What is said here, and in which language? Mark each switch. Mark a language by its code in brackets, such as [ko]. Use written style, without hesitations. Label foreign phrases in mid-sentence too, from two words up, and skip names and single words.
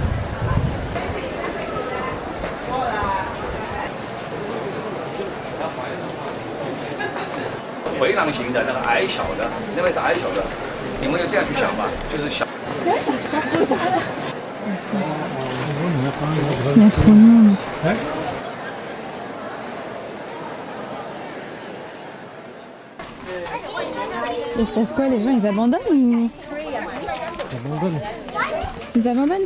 [zh] 回廊型的那个矮小的，那边是矮小的，你们就这样去想吧，就是小。 [fr] Il se passe quoi? Les gens ils abandonnent ou... Ils abandonnent?